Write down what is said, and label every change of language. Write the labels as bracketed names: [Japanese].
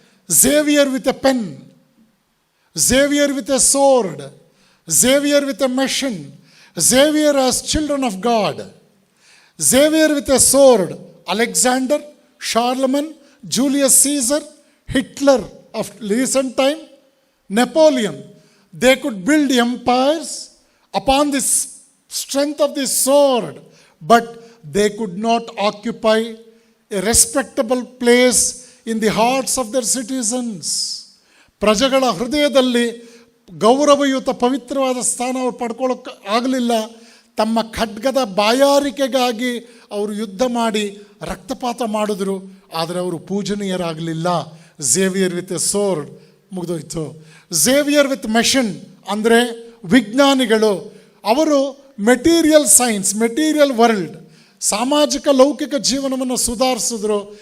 [English] Xavier with a pen, Xavier with a sword, Xavier with a machine, Xavier as children of God. Xavier with a sword, Alexander, Charlemagne, Julius Caesar, Hitler of recent time, Napoleon. They could build empires upon the strength of the sword but they could not occupy a respectable place in the hearts of their citizens. [Kannada] ಪ್ರಜೆಗಳ ಹೃದಯದಲ್ಲಿ ಗೌರವಯುತ ಪವಿತ್ರವಾದ ಸ್ಥಾನ ಅವರು ಪಡ್ಕೊಳ್ಳೋಕೆ ಆಗಲಿಲ್ಲ. ತಮ್ಮ ಖಡ್ಗದ ಬಾಯಾರಿಕೆಗಾಗಿ ಅವರು ಯುದ್ಧ ಮಾಡಿ ರಕ್ತಪಾತ ಮಾಡಿದ್ರು, ಆದರೆ ಅವರು ಪೂಜನೀಯರಾಗಲಿಲ್ಲ. [English] Xavier with a sword [Kannada] ಮುಗಿದೋಯ್ತು. [English] Xavier with ಮೆಷನ್ [Kannada] ಅಂದರೆ ವಿಜ್ಞಾನಿಗಳು, ಅವರು ಮೆಟೀರಿಯಲ್ ಸೈನ್ಸ್, ಮೆಟೀರಿಯಲ್ ವರ್ಲ್ಡ್, ಸಾಮಾಜಿಕ ಲೌಕಿಕ ಜೀವನವನ್ನು ಸುಧಾರಿಸಿದ್ರು.